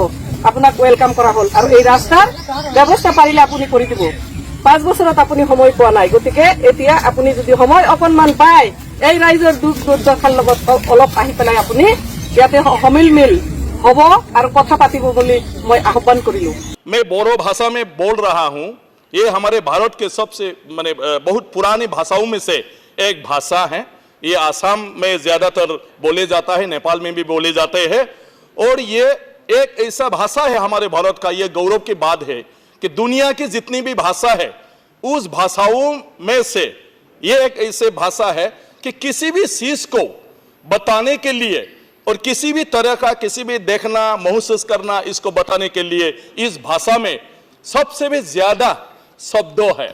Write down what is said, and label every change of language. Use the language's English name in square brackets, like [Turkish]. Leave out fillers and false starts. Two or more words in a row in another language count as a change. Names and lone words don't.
[Assamese] আপোনাক ওয়েলকাম কৰা হ'ল আৰু এই ৰাস্তাৰ ব্যৱস্থা পাৰিলে আপুনি কৰি দিব। 5 বছৰত আপুনি সময় পোৱা নাই, গতিকে এতিয়া আপুনি যদি সময় অকণমান পায় এই ৰাইজৰ দুখ দুৰ্দশাৰ লগত অলপ আহি পেলাই আপুনি ইয়াতে সমিল মিল হব আৰু কথা পাতিব বুলি মই আহ্বান কৰিলো। [Hindi] मैं बोरो भाषा में बोल रहा हूँ। ये हमारे भारत के सबसे माने बहुत पुरानी भाषाओं में से एक भाषा है। ये आसाम में ज्यादातर बोले जाता है, नेपाल में भी बोले जाते हैं और ये एक ऐसा भाषा है हमारे भारत का। ये गौरव की बात है कि दुनिया की जितनी भी भाषा है उस भाषाओं में से ये एक ऐसे भाषा है कि किसी भी चीज को बताने के लिए और किसी भी तरह का किसी भी देखना महसूस करना इसको बताने के लिए इस भाषा में सबसे भी ज्यादा शब्दों है।